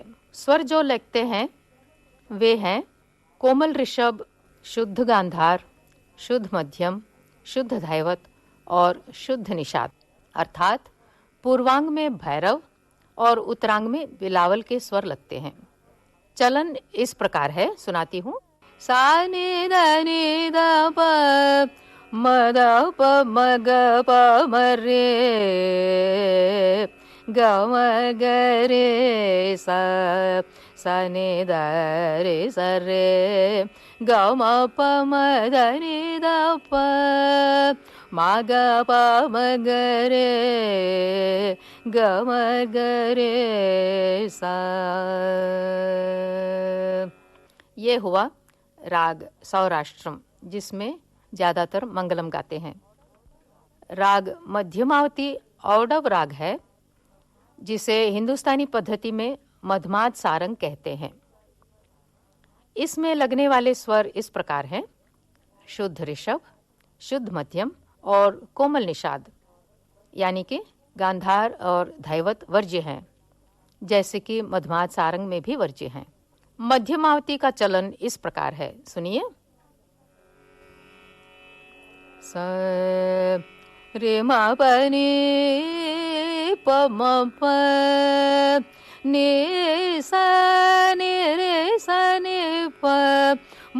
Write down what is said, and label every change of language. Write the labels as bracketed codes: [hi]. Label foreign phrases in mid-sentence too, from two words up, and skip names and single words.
[hi] स्वर जो लगते हैं वे हैं कोमल ऋषभ, शुद्ध गांधार, शुद्ध मध्यम, शुद्ध धैवत और शुद्ध निषाद, अर्थात पूर्वांग में भैरव और उत्तरांग में बिलावल के स्वर लगते हैं। चलन इस प्रकार है, सुनाती हूँ। सा नि द नि द प म द प म ग प म रे ग म ग रे सा सा नि द रे सा रे ग म प म ध नि द प म ग प म ग रे ग म ग रे सा। ये हुआ राग सौराष्ट्रम, जिसमें ज़्यादातर मंगलम गाते हैं। राग मध्यमावती औडव राग है, जिसे हिंदुस्तानी पद्धति में मधमाद सारंग कहते हैं। इसमें लगने वाले स्वर इस प्रकार हैं: शुद्ध ऋषभ, शुद्ध मध्यम और कोमल निषाद, यानी कि गांधार और धैवत वर्ज्य हैं, जैसे कि मधमाद सारंग में भी वर्ज्य हैं। मध्यमावती का चलन इस प्रकार है, सुनिए। स रे म प नि प म प नि सा नि रे सा नि प म